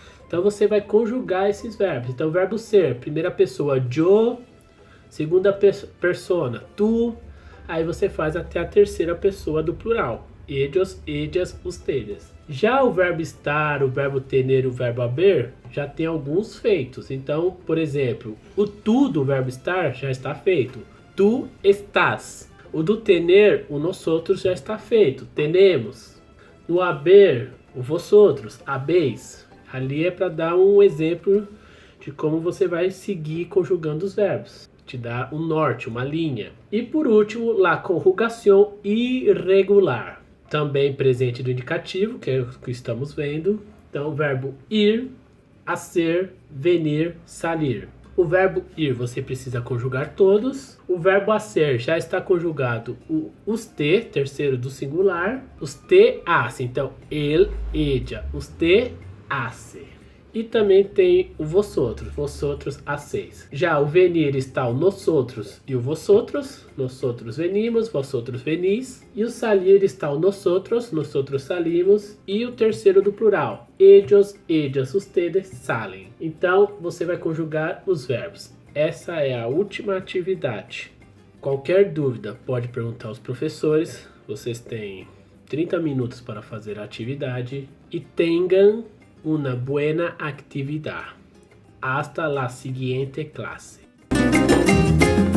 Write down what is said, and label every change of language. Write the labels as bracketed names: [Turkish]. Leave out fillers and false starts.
[Portuguese] Então você vai conjugar esses verbos. Então o verbo ser, primeira pessoa, yo, [Spanish] segunda persona, [Portuguese] tu, aí você faz até a terceira pessoa do plural, [Spanish] ellos, ellas, ustedes. [Portuguese] Já o verbo estar, o verbo tener, o verbo haber, já tem alguns feitos. Então, por exemplo, o tu do verbo estar já está feito. [Spanish] Tu estás. [Portuguese] O do tener, o nosotros já está feito. [Spanish] Tenemos. [Portuguese] No haber, o vosotros, [Spanish] habéis. [Portuguese] Ali é para dar um exemplo de como você vai seguir conjugando os verbos. Te dá um norte, uma linha. E por último, la conjugação irregular. Também presente do indicativo, que é o que estamos vendo. Então, o verbo ir, hacer, venir, salir. O verbo ir você precisa conjugar todos. O verbo hacer já está conjugado o usted, terceiro do singular. [Spanish] Usted hace. [Portuguese] Então, él, ella. Usted hace. E também tem o vosotros a 6. Já o venir está o nosotros e o vosotros [Spanish] venimos, vosotros venis. [Portuguese] E o salir está o nosotros [Spanish] salimos. [Portuguese] E o terceiro do plural, [Spanish] ellos, ellas, ustedes salen. [Portuguese] Então você vai conjugar os verbos. Essa é a última atividade. Qualquer dúvida pode perguntar aos professores. Vocês têm 30 minutos para fazer a atividade e tenham [Spanish] una buena actividad. Hasta la siguiente clase.